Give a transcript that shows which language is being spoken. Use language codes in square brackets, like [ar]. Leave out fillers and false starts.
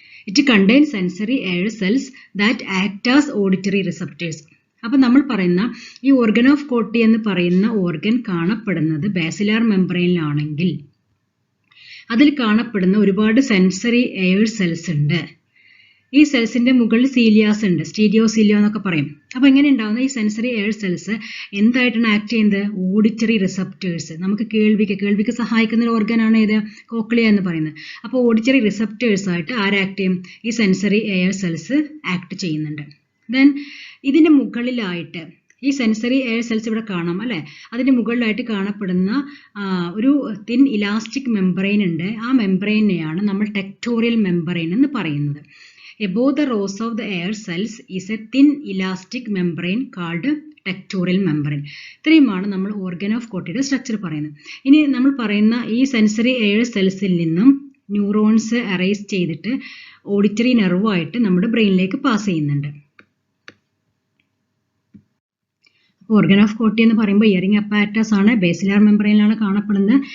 [en] It contains sensory air cells that act as auditory receptors. [ml] അപ്പോൾ നമ്മൾ പറയുന്ന ഈ ഓർഗൻ ഓഫ് കോർട്ടി എന്ന് പറയുന്ന ഓർഗൻ കാണപ്പെടുന്നത് ബാസിലാർ മെമ്പറൈനിലാണെങ്കിൽ അതിൽ കാണപ്പെടുന്ന ഒരുപാട് സെൻസറി എയർ സെൽസ് ഉണ്ട്. ഈ സെൽസിന്റെ മുകളിൽ സീലിയാസ് ഉണ്ട്, സ്റ്റീരിയോസീലിയ എന്നൊക്കെ പറയും. അപ്പോൾ എങ്ങനെ ഉണ്ടാവുന്ന ഈ സെൻസറി എയർ സെൽസ് എന്തായിട്ടാണ് ആക്ട് ചെയ്യുന്നത്? Auditory receptors. നമുക്ക് കേൾവിക്ക് സഹായിക്കുന്ന ഒരു ഓർഗനാണ് ഏത്? കോക്ലിയ എന്ന് പറയുന്നത്. അപ്പോൾ ഓഡിറ്ററി റിസപ്റ്റേഴ്സ് ആയിട്ട് ആക്ട് ചെയ്യും? ഈ സെൻസറി എയർ സെൽസ് ആക്ട് ചെയ്യുന്നുണ്ട്. ദെൻ ഇതിന്റെ മുകളിലായിട്ട് ഈ സെൻസറി എയർ സെൽസ് ഇവിടെ കാണാം അല്ലേ? അതിന്റെ മുകളിലായിട്ട് കാണപ്പെടുന്ന ഒരു തിൻ ഇലാസ്റ്റിക് മെമ്പറൈൻ ഉണ്ട്. ആ മെമ്പറൈനെയാണ് നമ്മൾ ടെക്ടോറിയൽ മെമ്പറൈൻ എന്ന് പറയുന്നത്. [en] Above the rows of the air cells is a thin elastic membrane called tectorial membrane. [ml] ഇത്രയുമാണ് നമ്മൾ ഓർഗൻ ഓഫ് കോർട്ടിയുടെ സ്ട്രക്ചർ പറയുന്നത്. ഇനി നമ്മൾ പറയുന്ന ഈ സെൻസറി എയർ സെൽസിൽ നിന്നും ന്യൂറോൺസ് അറൈസ് ചെയ്തിട്ട് ഓഡിറ്ററി നെർവായിട്ട് നമ്മുടെ ബ്രെയിനിലേക്ക് പാസ് ചെയ്യുന്നുണ്ട്. ഓർഗൻ ഓഫ് കോർട്ടി എന്ന് പറയുമ്പോൾ ഇയറിംഗ് അപ്പാരറ്റസ് ആണ്, ബേസിലാർ മെമ്പറൈനിലാണ് കാണപ്പെടുന്നത്.